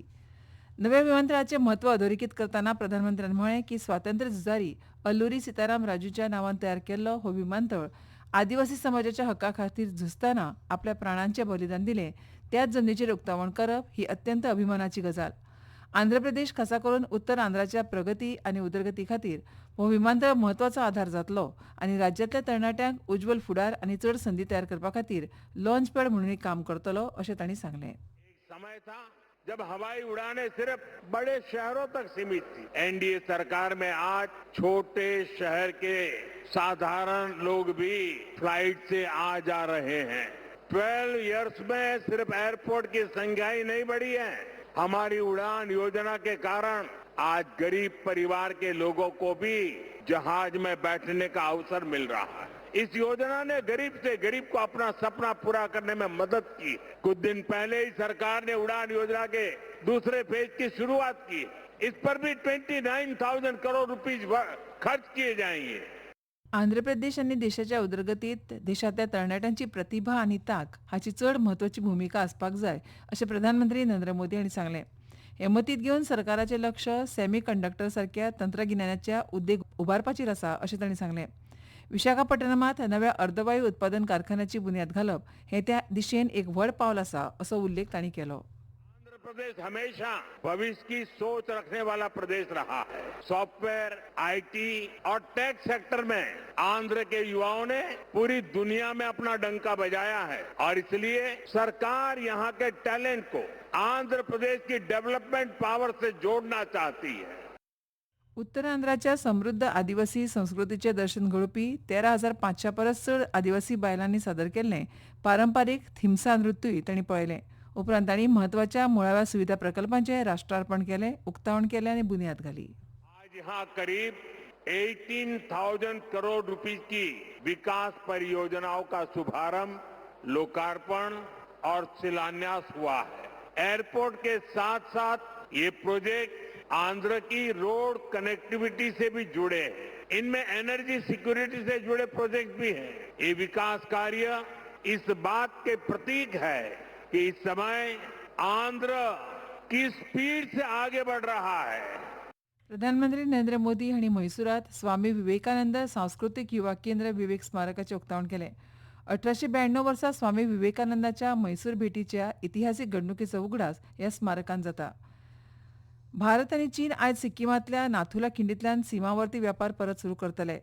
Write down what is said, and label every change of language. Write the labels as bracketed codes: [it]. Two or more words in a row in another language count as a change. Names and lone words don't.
[kok] नव्या विमानतळाचें म्हत्व अधोरेखीत करतना प्रधानमंत्र्यान म्हळें की स्वातंत्र्य झुजारी अल्लुरी सीताराम राजूच्या नांवान तयार केल्लो हो विमानतळ आदिवासी समाजाच्या हक्का खातीर झुजतना आपल्या प्राणांचें बलिदान दिलें त्याच जमनीचेर उक्तावण करप ही अत्यंत अभिमानाची गजाल. आंध्र प्रदेश खासा करून उत्तर आंध्राच्या प्रगती आनी उदरगती खातीर हो विमानतळ म्हत्वाचो आधार जातलो आनी राज्यांतल्या तरणाट्यांक उज्वल फुडार आनी चड संदी तयार करपा खातीर [en] launch pad [kok] म्हणून काम करतलो अशें तांणी सांगलें. [hi] समय था जब हवाई उड़ानें सिर्फ बड़े शहरों तक सीमित थी। एनडीए सरकार में आज छोटे शहर के साधारण लोग भी फ्लाइट से आ जा रहे हैं। 12 इयर्स में सिर्फ एयरपोर्ट की संख्या ही नहीं बढ़ी है, हमारी उड़ान योजना के कारण आज गरीब परिवार के लोगों को भी जहाज में बैठने का अवसर मिल रहा है। इस योजना ने गरीब से गरीब को अपना सपना पूरा करने में मदद की। कुछ दिन पहले ही सरकार ने उड़ान योजना के दूसरे फेज की शुरुआत की। इस पर भी 29,000 करोड़ रुपीस खर्च किए जाएंगे। [kok] आंध्र प्रदेश आनी देशाच्या उदरगतीत देशांतल्या तरणाट्यांची प्रतिभा आनी तांक हाची चड म्हत्वाची भुमिका आसपाक जाय अशें प्रधानमंत्री नरेंद्र मोदी हांणी सांगलें. हे मतींत घेवन सरकाराचें लक्ष [en] semiconductor [kok] सारक्या तंत्रगिन्यानाच्या उद्देग उबारपाचेर आसा अशें तांणी सांगलें. विशाखापट्टणमांत नव्या अर्दवायू उत्पादन कारखान्याची बुन्याद घालप हे त्या दिशेन एक व्हड पावल आसा असो उल्लेख तांणी केलो. [hi] आंध्र प्रदेश हमेशा भविष्य की सोच रखने वाला प्रदेश रहा है। [en] software, IT [hi] और [en] tech sector [hi] में आंध्र के युवाओं ने पूरी दुनिया में अपना डंका बजाया है और इसलिए सरकार यहाँ के टैलेंट को आंध्र प्रदेश की [en] development power [hi] से जोड़ना चाहती है. [kok] उत्तर आंध्राच्या समृद्ध आदिवासी संस्कृतीचे दर्शन घडोवपी 13,500 परस चड आदिवासी बायलांनी सादर केल्लें पारंपारीक थिम्सा नृत्यय तांणी पळयलें. उपरांत तांणी म्हत्वाच्या मुळाव्या सुविधा प्रकल्पांचें राष्ट्रार्पण केलें, उक्तावण केलें आनी बुन्याद घाली. [hi] आज यहाँ करीब 18,000 करोड़ रुपीस की विकास परियोजनाओं का शुभारंभ, लोकार्पण और शिलान्यास हुआ है. एयरपोर्ट के साथ साथ ये प्रोजेक्ट आंध्र की [en] road connectivity [hi] से भी जुड़े हैं. इनमें [en] energy security [hi] से जुड़े प्रोजेक्ट भी हैं. ये विकास कार्य इस बात के प्रतीक है कि इस समय आंध्र की स्पीड से आगे बढ़ रहा है. [kok] प्रधानमंत्री नरेंद्र मोदी हांणी म्हैसूरात स्वामी विवेकानंद सांस्कृतिक युवा केंद्र विवेक स्मारकाचें उक्तावण केलें. 1892 वर्सा स्वामी विवेकानंदाच्या म्हैसूर भेटीच्या इतिहासीक घडणुकेचो उगडास ह्या स्मारकांत जाता. भारत आनी चीन आयज सिक्कीमांतल्या नाथुला खिंडींतल्यान सीमावर्ती वेपार परत सुरू करतले.